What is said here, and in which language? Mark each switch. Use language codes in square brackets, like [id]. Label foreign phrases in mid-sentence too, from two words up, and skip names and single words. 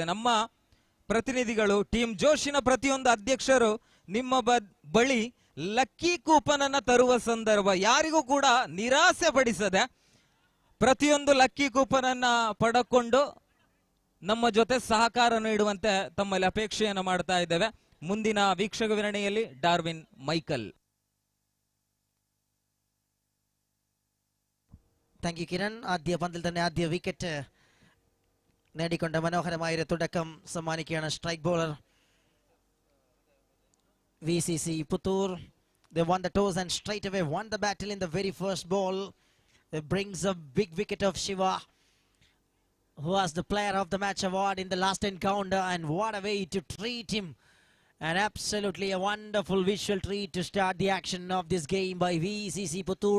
[kn] ನಮ್ಮ ಪ್ರತಿನಿಧಿಗಳು ಟೀಮ್ ಜೋಶಿನ ಪ್ರತಿಯೊಂದು ಅಧ್ಯಕ್ಷರು ನಿಮ್ಮ ಬಳಿ [en] lucky coupon [kn] ಅನ್ನ ತರುವ ಸಂದರ್ಭ ಯಾರಿಗೂ ಕೂಡ ನಿರಾಸೆ ಪಡಿಸದೆ ಪ್ರತಿಯೊಂದು [en] lucky coupon [kn] ಅನ್ನ ಪಡೆದುಕೊಂಡು ನಮ್ಮ ಜೊತೆ ಸಹಕಾರ ನೀಡುವಂತೆ ತಮ್ಮಲ್ಲಿ ಅಪೇಕ್ಷೆಯನ್ನು ಮಾಡ್ತಾ ಇದ್ದೇವೆ. ಮುಂದಿನ ವೀಕ್ಷಕ ವಿವರಣೆಯಲ್ಲಿ ಡಾರ್ವಿನ್ ಮೈಕಲ್. [en] Thank you Kiran. [ml] ആദ്യ പന്തിൽ തന്നെ ആദ്യ വിക്കറ്റ് നേടിക്കൊണ്ട് മനോഹരമായ തുടക്കം സമ്മാനിക്കുകയാണ് [en] strike bowler [ml] VCC Puttur. [en] They won the toss and straight away won the battle in the very first ball. It brings a big wicket of Shiva, who was the player of the match award in the last encounter, and what a way to treat him. And absolutely a wonderful visual treat to start the action of this game by VCC Puttur.